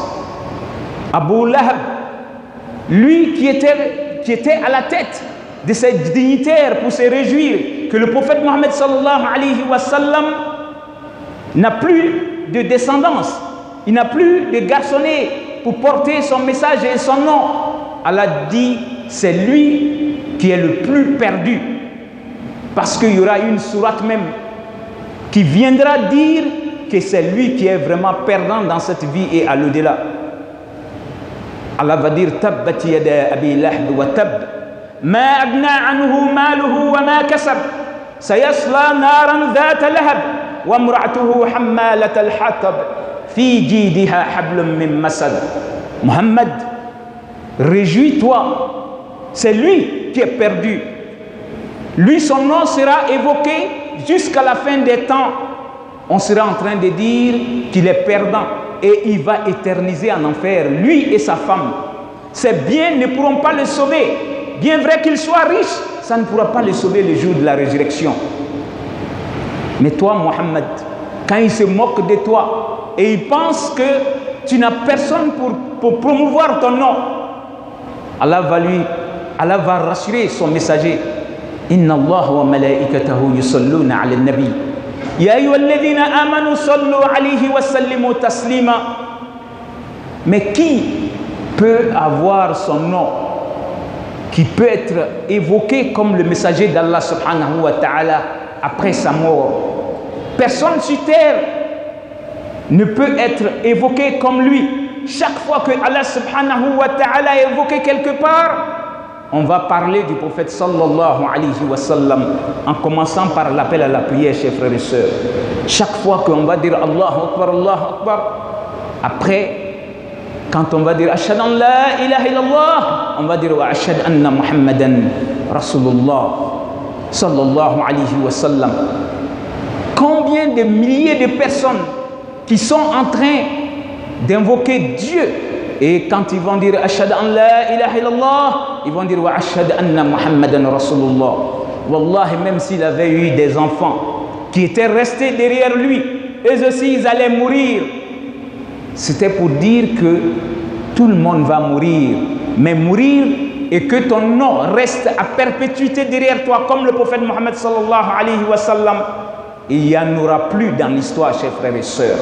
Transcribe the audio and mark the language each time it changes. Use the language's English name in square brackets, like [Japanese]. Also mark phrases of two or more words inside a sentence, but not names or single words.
[French] Abu Lahab, lui qui était à la tête de ces dignitaires pour se réjouir que le prophète Mohammed [Arabic] صلى الله عليه وسلم [French] n'a plus de descendance, il n'a plus de garçonnet pour porter son message et son nom. Allah dit, c'est lui qui est le plus perdu, parce qu'il y aura une sourate même qui viendra dire que c'est lui qui est vraiment perdant dans cette vie et à l'au-delà. Allah va dire, [Arabic] تبت يدا أبي لهب وتب ما أغنى عنه ماله وما كسب سيصلى نارا ذات لهب وامرأته حمالة الحطب في جيدها حبل من مسد. [French] Muhammad, réjouis-toi, c'est lui qui est perdu. Lui, son nom sera évoqué jusqu'à la fin des temps. On sera en train de dire qu'il est perdant et il va éterniser en enfer, lui et sa femme. Ses biens ne pourront pas le sauver. Bien vrai qu'il soit riche, ça ne pourra pas le sauver le jour de la résurrection. Mais toi, Mohammed, quand il se moque de toi et il pense que tu n'as personne pour promouvoir ton nom, Allah va rassurer son messager. [Arabic] إن الله وملائكته يصلون على النبي. يا أيها الذين آمنوا صلوا عليه وسلموا تسليما. [French] Mais qui peut avoir son nom, qui peut être évoqué comme le messager d'Allah [Arabic] subhanahu wa ta'ala [French] après sa mort? Personne sur terre ne peut être évoqué comme lui. Chaque fois que Allah [Arabic] subhanahu wa ta'ala [French] est évoqué quelque part, on va parler du prophète [Arabic] sallallahu alayhi wa sallam, [French] en commençant par l'appel à la prière, chers frères et sœurs. Chaque fois qu'on va dire [Arabic] Allahu Akbar, [French] après, quand on va dire [Arabic] Ashhadu an la ilaha illallah, [French] on va dire [Arabic] وأشهد أن محمدا رسول الله صلى الله عليه وسلم. [French] Combien de milliers de personnes qui sont en train d'invoquer Dieu, et quand ils vont dire [Arabic] Ashhadu an la ilaha illallah, [French] ils vont dire [Arabic] وأشهد أن محمدا رسول الله. [French] Wallahi, même s'il avait eu des enfants qui étaient restés derrière lui, eux aussi ils allaient mourir. C'était pour dire que tout le monde va mourir, mais mourir et que ton nom reste à perpétuité derrière toi, comme le prophète Mohammed [Arabic] sallallahu alayhi wa sallam, [French] il n'y en aura plus dans l'histoire, chers frères et sœurs.